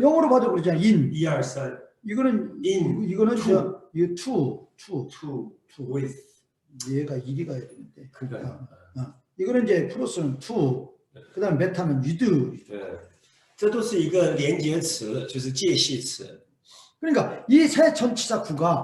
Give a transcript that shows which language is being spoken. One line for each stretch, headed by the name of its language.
Korean: 영어로 봐도 그러잖아요. 인. 1、2、3， 이거는
English: in
Korean: 이거는
English: to
Korean: 이거 to
English: with
Korean: 얘가 1이 가야 되는데. 그러니까 이거는 이제 플러스는 to, 그다음 메타는 with.
Chinese: 对，这都是一个连接词，就是介系词。
Korean: 그러니까 이 세 전치사구가